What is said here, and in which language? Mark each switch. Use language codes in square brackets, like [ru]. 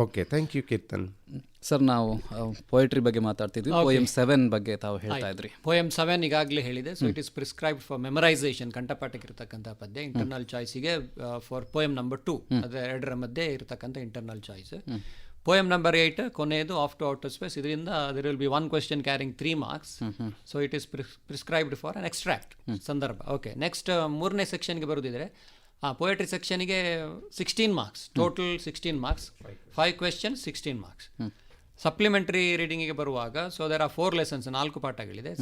[en] Okay, thank you Keerthan. [kn] Sir, ನಾವು poetry ಬಗ್ಗೆ ಮಾತಾಡ್ತಿದ್ವಿ. [en] Okay. [kn] Poem 7 ಬಗ್ಗೆ ತಾವು ಹೇಳ್ತಾ ಇದ್ರಿ. ಪೋಯಮ್ 7 ಈಗಾಗಲೇ ಹೇಳಿದೆ. [en] so it is prescribed for memorisation, [kn] ಕಂಠಪಾಠಕ್ಕೆ ಇರತಕ್ಕಂಥ ಪದ್ಯ. ಇಂಟರ್ನಲ್ ಚಾಯ್ಸಿಗೆ ಫಾರ್ ಪೋಯಮ್ ನಂಬರ್ 2, ಅದೇ 2ರ ಮಧ್ಯೆ ಇರತಕ್ಕಂಥ ಇಂಟರ್ನಲ್ ಚಾಯ್ಸ್. [en] Poem number 8 ಕೊನೆಯದು off to outer space. [kn] ಇದರಿಂದ [en] there will be 1 question carrying 3 marks. So it is prescribed for an extract ಸಂದರ್ಭ. Okay, next 3ನೇ ಸೆಕ್ಷನ್ಗೆ ಬರೋದಿದ್ರೆ poetry ಸೆಕ್ಷನ್ಗೆ 16 marks, total 16 marks, 5 questions 16 marks. [kn] Supplementary ರೀಡಿಂಗಿಗೆ ಬರುವಾಗ [en] so there are 4 lessons, [kn] 4 ಪಾಠಗಳಿದೆ.